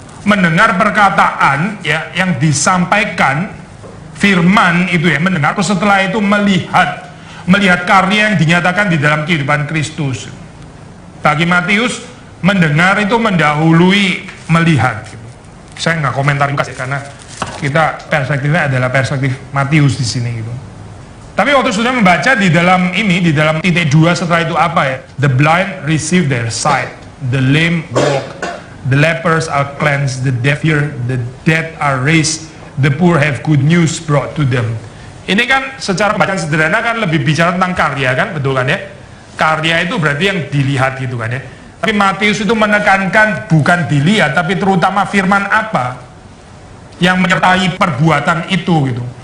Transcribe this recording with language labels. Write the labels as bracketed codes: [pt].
[id] Mendengar perkataan ya yang disampaikan firman itu ya, mendengar, terus setelah itu melihat karya yang dinyatakan di dalam kehidupan Kristus. Bagi Matius, mendengar itu mendahului melihat gitu. Saya nggak komentar Lukas ya, karena kita perspektifnya adalah perspektif Matius di sini gitu. Tapi waktu sudah membaca di dalam titik 2 setelah itu apa ya? [en] The blind receive their sight, the lame walk, the lepers are cleansed, the deaf hear, the dead are raised, the poor have good news brought to them. [id] Ini kan secara pembacaan sederhana kan lebih bicara tentang karya kan, betul kan ya? Karya itu berarti yang dilihat gitu kan ya. Tapi Matius itu menekankan bukan dilihat, tapi terutama firman apa yang menyertai perbuatan itu gitu.